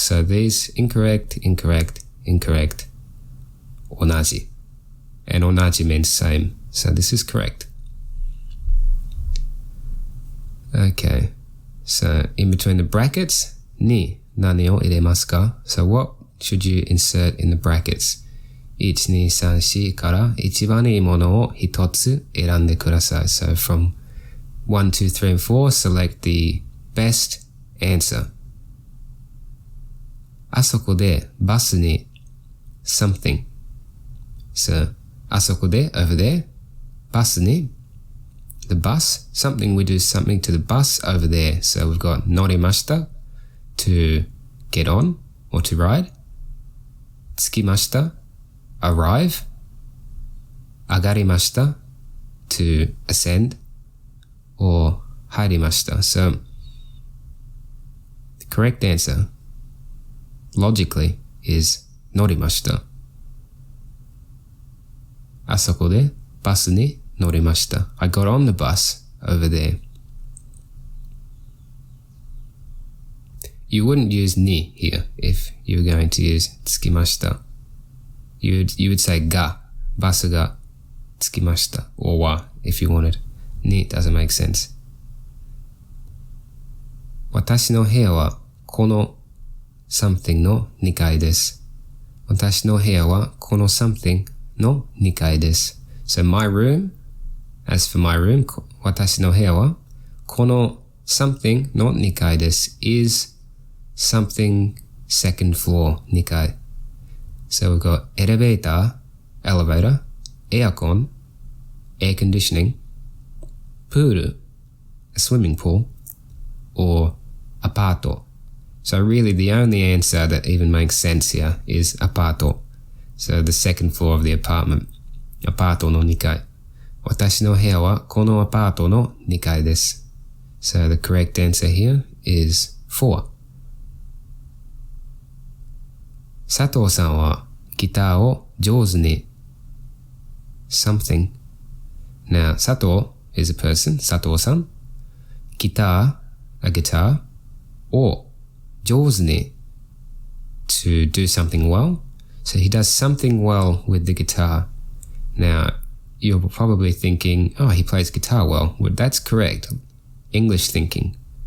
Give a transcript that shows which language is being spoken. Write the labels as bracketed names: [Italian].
[English] So these incorrect, incorrect, incorrect, 同じ. And 同じ means same. So this is correct. Okay, so in between the brackets, [Japanese] に何を入れますか? [English] So what should you insert in the brackets? [Japanese] 1、2、3、4から一番いいものを一つ選んでください. [English] So from 1, 2, 3, and 4, select the best answer. [Japanese] あそこでバスに [English] something. So [Japanese] あそこで [English] over there, [Japanese] バスに [English] the bus, something, we do something to the bus over there. So we've got [Japanese] 乗りました [English] to get on or to ride. [Japanese] 着きました [English] arrive. [Japanese] 上がりました [English] to ascend or [Japanese] 入りました. [English] So the correct answer logically is [Japanese] 乗りました。あそこでバスに乗りました。 [English] I got on the bus over there. You wouldn't use に here if you were going to use [Japanese] 着きました。 [English] You would say [Japanese] が、バスが着きました。 [English] or は if you wanted. に doesn't make sense. [Japanese] 私の部屋はこの [English] something [Japanese] の2階です。私の部屋はこの [English] something [Japanese] の2階です。 [English] So my room, as for my room, [Japanese] 私の部屋はこの something の2階です。 [English] is something second floor 2階. So we've got elevator, aircon, air conditioning, pool, a swimming pool, or apato. So really the only answer that even makes sense here is apato. So the second floor of the apartment. [Japanese] Apato no 2階. 私の部屋はこのアパートの2階です. [English] So the correct answer here is 4. [Japanese] 佐藤さんはギターを上手に [English] something. Now, 佐藤 is a person, 佐藤さん. Guitar, a guitar. Or [Japanese] 上手に [English] to do something well. So he does something well with the guitar. Now, you're probably thinking, oh, he plays guitar well. Well, that's correct. English thinking.